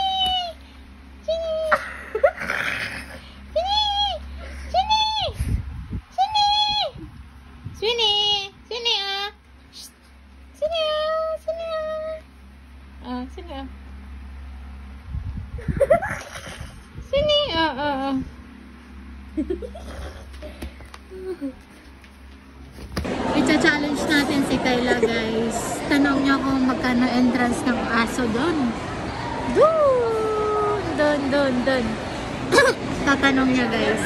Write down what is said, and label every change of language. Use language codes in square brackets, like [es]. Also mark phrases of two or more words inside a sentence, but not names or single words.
[ms] Sini! Sini! Sini! Sini! Sini! Sini ah! Sini ah! Sini ah! Ah, sini ah. Sini ah. [tl] I-challenge natin si Kayla, guys. Tanong niya kung magkano entrance ng aso doon. Doon. Tatanong niya, guys.